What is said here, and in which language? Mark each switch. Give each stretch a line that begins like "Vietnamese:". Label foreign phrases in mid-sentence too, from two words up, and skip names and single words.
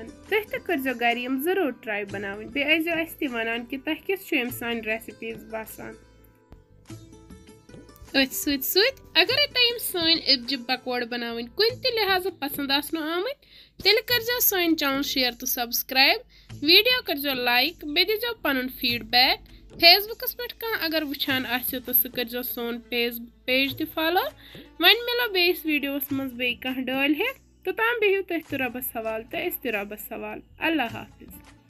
Kashmiri: तुह तो करो घर जरूर ट्राई बनावन। बे अजो अस वन कि तुह किस सान रेसिपीज बसान। अगर तुम सान एबजि पकोड़ बनावन कुन त लिहाजा पसंद आसनो आमत तेल कर सान चैनल शेयर तो सब्सक्राइब। वीडियो कर लाइक बे दीजो पनुन फीडबैक। फेसबुकस पे कह अगर वुचान आसो तो सह कर सोन पेज तो फॉलो। वन मिलो बेस वीडियोस मज बे कह डाल है तो तम बिहु तुह तो रबस हवाल तो अस तो रबस हवाल। अल्लाह हाफिज।